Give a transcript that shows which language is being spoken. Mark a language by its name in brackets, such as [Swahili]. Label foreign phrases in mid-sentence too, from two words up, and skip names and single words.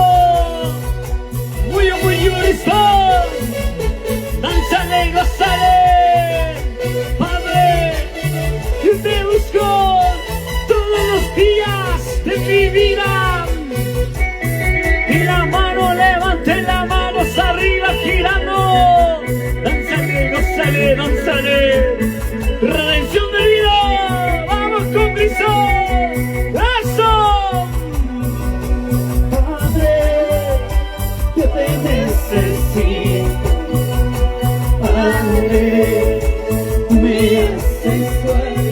[Spanish] Muy, muy, dánzale, gózale. Padre, yo te busco todos los días de mi vida. Y la mano, levante las manos arriba, girando. Dánzale, gózale, dánzale. Redención de vida. Vamos con Cristo. ¡Eso! Padre, yo te necesito. Padre, tú me haces suave.